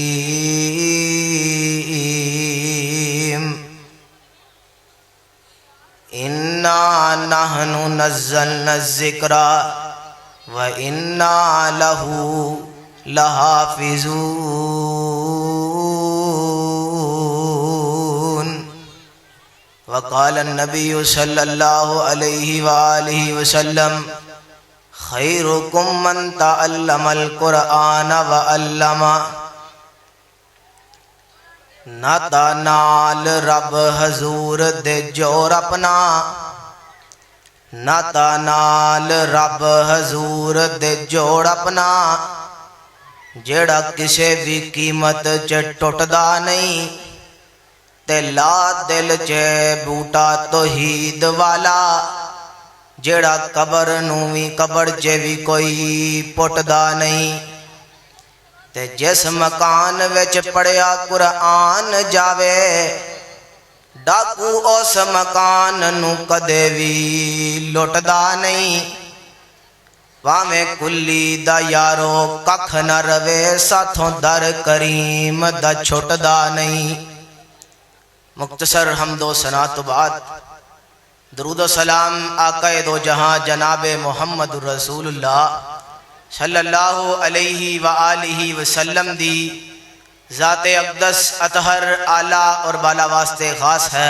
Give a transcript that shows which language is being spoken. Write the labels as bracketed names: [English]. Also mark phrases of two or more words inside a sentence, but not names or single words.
[Arabic] اِنَّا نَحْنُ نَزَّلْنَا الذِّكْرَ وَإِنَّا لَهُ لَحَافِظُونَ۔ وقال النبي صلى الله عليه وآله وسلم خيركم من تعلم القرآن وعلمه۔ [Punjabi] نہ تنال رب حضور دے جور اپنا، نہ تنال رب حضور دے جوڑ اپنا، جیڑا کسے بھی قیمت چ ٹوٹدا نہیں، تے لا دل چ بوٹا توحید والا، جیڑا قبر نویں قبر چ بھی کوئی پٹدا نہیں، تے جس مکان وچ پڑھیا قرآن جاوے، ڈاکو اس مکان نو کدے بھی لٹدا نہیں، واویں کلی دا یارو ککھ نہ روے، ساتھوں در کریم دا چھٹدا نہیں۔ مختصر حمد و ثنا تو بعد درود و سلام آقا دو جہاں جناب محمد [Arabic] رسول اللہ صلی اللہ علیہ وآلہ وسلم [Punjabi] دی ذات اقدس اطہر اعلیٰ اور بالا واسطے خاص ہے۔